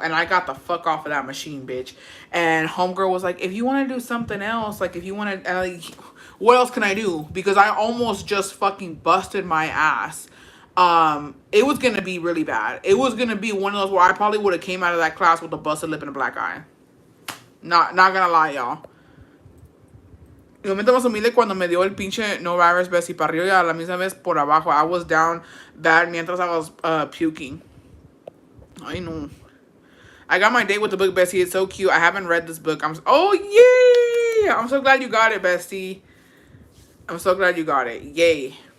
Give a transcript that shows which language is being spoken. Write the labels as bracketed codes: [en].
[en] And I got the fuck off of that machine, bitch. And homegirl was like, if you want to do something else, like, if you want to, like, what else can I do? Because I almost just fucking busted my ass. It was gonna be really bad. It was gonna be one of those where I probably would have came out of that class with a busted lip and a black eye. Not gonna lie, y'all. [es] Mi momento más humilde cuando me dio el pinche no virus Bessie para arriba y a la misma vez por abajo. [en] I was down bad mientras I was puking. I know. I got my date with the book, Bessie. It's so cute. I haven't read this book. Oh yeah! I'm so glad you got it, Bestie. I'm so glad you got it. Yay.